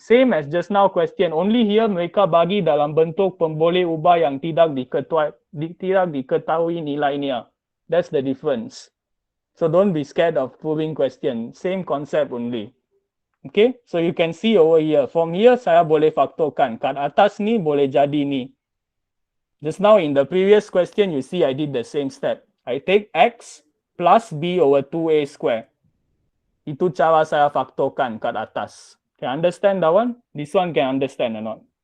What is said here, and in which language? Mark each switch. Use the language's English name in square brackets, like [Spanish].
[English] Same as just now question. Only here [Malay] mereka bagi dalam bentuk pemboleh ubah yang tidak diketahui nilainya. [English] That's the difference. So don't be scared of proving question. Same concept only. Okay, so you can see over here. From here [Malay] saya boleh faktorkan. Kat atas ni boleh jadi ni. [English] Just now in the previous question, you see I did the same step. I take X plus B over 2A square. [Malay] Itu cara saya faktorkan kat atas. [English] Can understand that one? This one can understand or not?